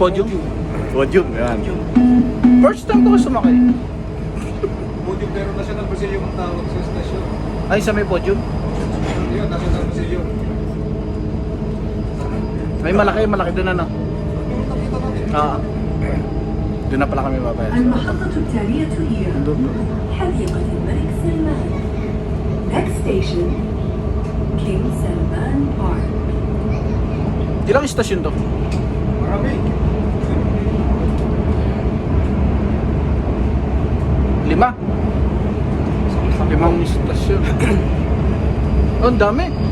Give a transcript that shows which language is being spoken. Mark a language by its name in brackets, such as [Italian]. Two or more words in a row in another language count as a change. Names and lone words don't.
[Filipino] Podium? Podium, yan. [English] First time [Filipino] ko sumakay. Podium pero National Museum ang tawag sa station. Ay, sa may podium? Yun, National Museum. May malaki doon ano? Doon na pala kami babayad. [Arabic] المحطة التالية هي حديقة الملك سلمان. [English] Next station, King Salman Park. [Filipino] Ilang istasyon to? Marami. 5. 5 istasyon. Oh, ang dami.